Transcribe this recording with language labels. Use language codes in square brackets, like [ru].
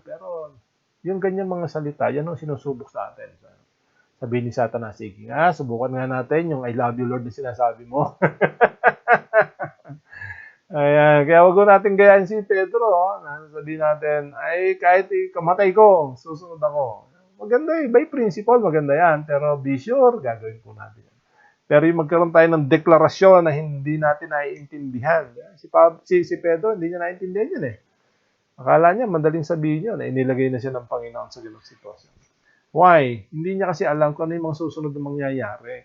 [tl] Pero, yung ganyan mga salita, yan ang sinusubok sa atin. Sabi ni Satanas, sige nga, subukan nga natin yung [en] I love you, Lord [tl] na sinasabi mo. Ayan, kaya wag natin gayaan si Pedro. Sabihin natin, ay kahit kamatay ko, susunod ako. Maganda [en] by principle, [tl] maganda yan. Pero [en] be sure, [tl] gagawin po natin. Pero yung magkaroon tayo ng deklarasyon na hindi natin naiintindihan. Si Pedro, hindi niya naiintindihan yun Akala niya, madaling sabihin yun. Inilagay na siya ng Panginoon sa ganung sitwasyon. [en] Why? [tl] Hindi niya kasi alam kung ano yung mga susunod na mangyayari.